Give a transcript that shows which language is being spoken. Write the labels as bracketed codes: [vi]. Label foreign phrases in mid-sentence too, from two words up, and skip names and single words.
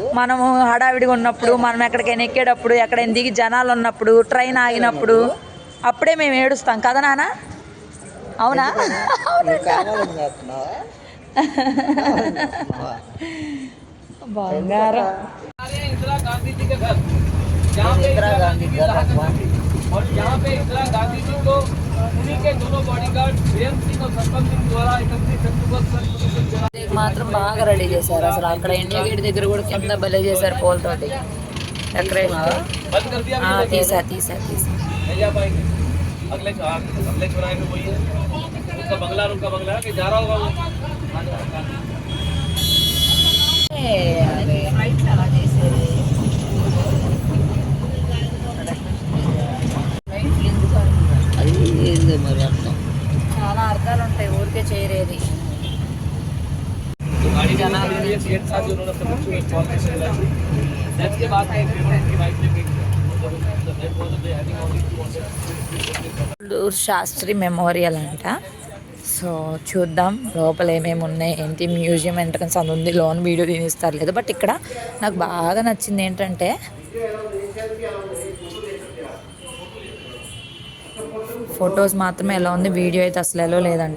[te] మనము హడావిడిగా ఉన్నప్పుడు, మనం ఎక్కడికైనా ఎక్కేటప్పుడు, ఎక్కడైనా దిగి జనాలు ఉన్నప్పుడు, ట్రైన్ ఆగినప్పుడు అప్పుడే మేము ఏడుస్తాం కదా నాన్న? అవునా? నువ్వు కావాలని చేస్తున్నావా? బంగారం. [hi] इंदिरा गांधी जी के घर, जहाँ पे इंदिरा गांधी की राहत थी, और यहाँ पे इंदिरा गांधी जी को उन्हीं के दोनों बॉडीगार्ड वीरेंद्र सिंह और सतपाल सिंह द्वारा 31 अक्टूबर सन 1984 [te] మాత్రం బాగా రెడీ చేశారు. అసలు అక్కడ ఇండియా గేట్ దగ్గర కూడా కింద భలే చేశారు పూలతోటి డెకరేషన్. [hi] बंद कर दिया। [te] తీసా [hi] नहीं जा पाएंगे। अगले चुनाव में वही है, उनका बंगला कि जा रहा होगा वो। [te] అది ఏంది మరి అర్థం? చాలా అర్థాలు ఉంటాయి, ఊరికే చేయరేది. [hi] तो गाड़ी जनाब ये सीएट था जो उन्होंने सबको एक कॉल से चला थी। डेथ के बाद में की वाइफ ने भी [te] శాస్త్రి మెమోరియల్ అంట. సో చూద్దాం లోపల ఏమేమి ఉన్నాయి ఏంటి. [en] museum entrance [te] అని ఉంది, లోన్ వీడియో తీనిస్తారు లేదు. బట్ ఇక్కడ నాకు బాగా నచ్చింది ఏంటంటే ఫొటోస్ మాత్రమే ఎలా ఉంది, వీడియో అయితే అసలు ఎలా లేదంట.